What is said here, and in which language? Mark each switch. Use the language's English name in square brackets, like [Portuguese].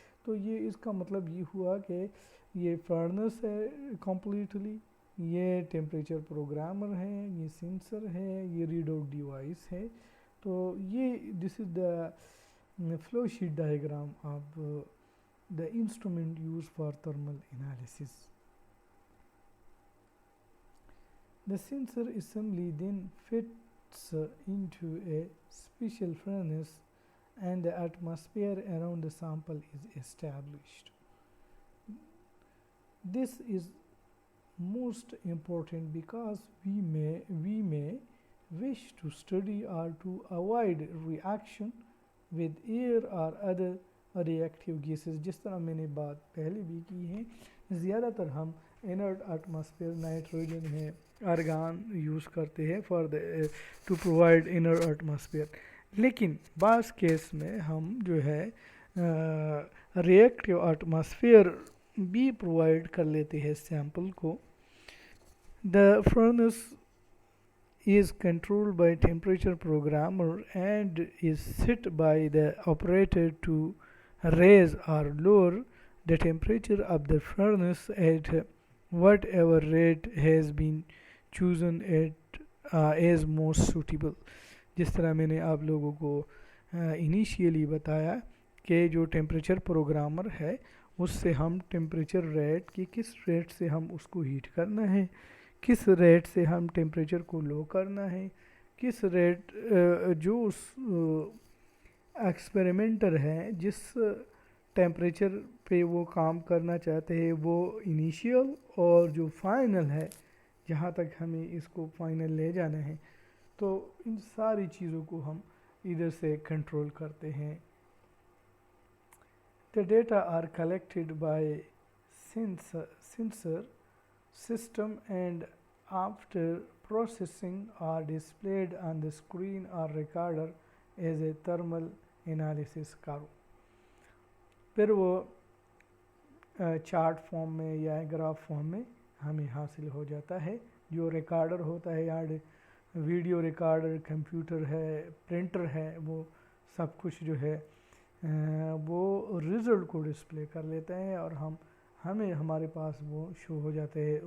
[Urdu] تو یہ اس کا مطلب یہ ہوا کہ یہ فرنس ہے کمپلیٹلی، یہ ٹیمپریچر پروگرامر ہے، یہ سینسر ہے، یہ ریڈ آؤٹ ڈیوائس ہے. [English] تو یہ this is the flow sheet diagram of the instrument used for thermal analysis. The sensor assembly then fits into a special furnace and the atmosphere around the sample is established. This is most important because we may wish to study or to avoid reaction with air or other reactive gases. [Urdu] جس طرح میں نے بات پہلے بھی کی ہے, زیادہ تر ہم انرٹ ایٹماسفیئر نائٹروجن ہے ارگان یوز کرتے ہیں [English] for to provide inert atmosphere, [Urdu] لیکن بعض کیس میں ہم جو ہے ریئیکٹیو ایٹماسفیئر بھی پرووائڈ کر لیتے ہیں سیمپل کو. [English] The furnace is controlled by temperature programmer and is set by the operator to raise or lower the temperature of the furnace at whatever rate has been chosen as most suitable. [Urdu] جس طرح میں نے آپ لوگوں کو initially بتایا کہ جو ٹیمپریچر پروگرامر ہے اس سے ہم ٹیمپریچر ریٹ کی کس ریٹ سے ہم اس کو ہیٹ کرنا ہے, کس ریٹ سے ہم ٹیمپریچر کو لو کرنا ہے, کس ریٹ جو اس ایکسپیریمنٹر ہے جس ٹیمپریچر پہ وہ کام کرنا چاہتے ہیں وہ انیشیل اور جو فائنل ہے جہاں تک ہمیں اس کو فائنل لے جانا ہے, تو ان ساری چیزوں کو ہم ادھر سے کنٹرول کرتے ہیں. [English] The data are collected by sensor system and after processing are displayed on the screen or recorder as a thermal analysis curve. [Urdu] پھر وہ چارٹ فارم میں یا گراف فارم میں ہمیں حاصل ہو جاتا ہے. جو ریکارڈر ہوتا ہے یا ویڈیو ریکارڈر, کمپیوٹر ہے, پرنٹر ہے, وہ سب کچھ جو ہے وہ رزلٹ کو ڈسپلے کر لیتا ہے اور ہمیں ہمارے پاس وہ شو ہو جاتے ہیں.